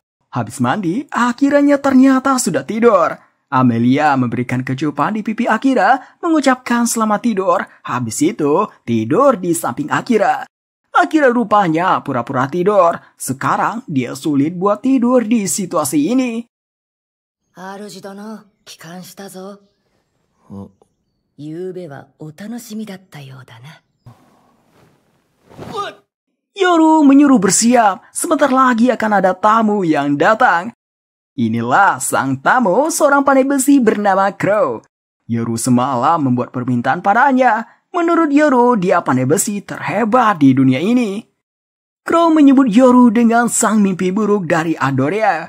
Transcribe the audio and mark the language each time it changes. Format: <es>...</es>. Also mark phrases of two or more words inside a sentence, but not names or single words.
<id>Habis mandi, akhirnya ternyata sudah tidur. Amelia memberikan kecupan di pipi Akira, mengucapkan selamat tidur. Habis itu, tidur di samping Akira. Akira rupanya pura-pura tidur. Sekarang dia sulit buat tidur di situasi ini.</id> <ja>主殿、帰還したぞ。お、昨べはお楽しみだったようだな。</ja> <id>Yoru menyuruh bersiap, sebentar lagi akan ada tamu yang datang. Inilah sang tamu, seorang pandai besi bernama Crow. Yoru semalam membuat permintaan padanya. Menurut Yoru, dia pandai besi terhebat di dunia ini. Crow menyebut Yoru dengan sang mimpi buruk dari Adorea.</id>